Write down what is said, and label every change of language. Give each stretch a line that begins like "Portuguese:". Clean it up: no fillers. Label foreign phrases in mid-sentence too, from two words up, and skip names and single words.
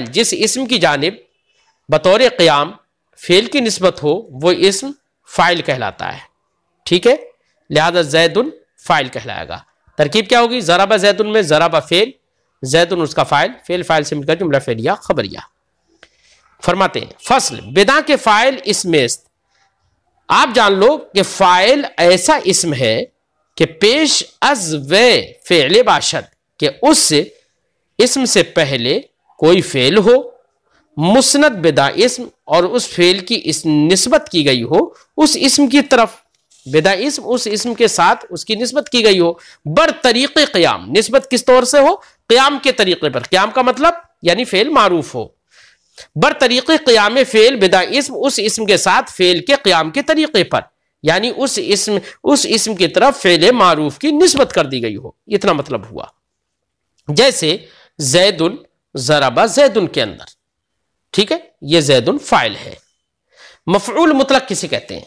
Urdu: جس اسم کی جانب بطور قیام فعل کی نسبت ہو وہ اسم فاعل کہلاتا ہے، ٹھیک ہے؟ لہذا زیدن فاعل کہلائے گا۔ ترکیب کیا ہوگی؟
Arabic: ضرب زیدن
Urdu: میں ضرب فعل، زیدن اس کا فاعل، فعل فاعل سے مل کر جملہ فعلیہ خبریہ۔ فرماتے ہیں
Persian: فصل بدا کے فاعل اسم است،
Urdu: آپ جان لو کہ فاعل ایسا اسم ہے کہ
Persian: پیش از و فعل باشد،
Urdu: کہ اس اسم سے پہلے کوئی فعل ہو،
Persian: مسند بدا اسم،
Urdu: اور اس فعل کی اس نسبت کی گئی ہو اس اسم کی طرف،
Persian: بدا اسم
Urdu: اس اسم کے ساتھ اس کی نسبت کی گئی ہو،
Persian: بر طریق قیام،
Urdu: نسبت کس طور سے ہو؟ قیام کے طریقے پر۔ قیام کا مطلب یعنی فعل معروف ہو،
Persian: بر طریق قیام فعل بدا اسم،
Urdu: اس اسم کے ساتھ فعل کے قیام کے طریقے پر، یعنی اس اسم کی طرف فعل معروف کی نسبت کر دی گئی ہو، اتنا مطلب ہوا۔ جیسے
Arabic: زیدن ضرب زیدن
Urdu: کے اندر، ٹھیک ہے؟ یہ زیدن فاعل ہے۔ مفعول مطلق کسے کہتے ہیں؟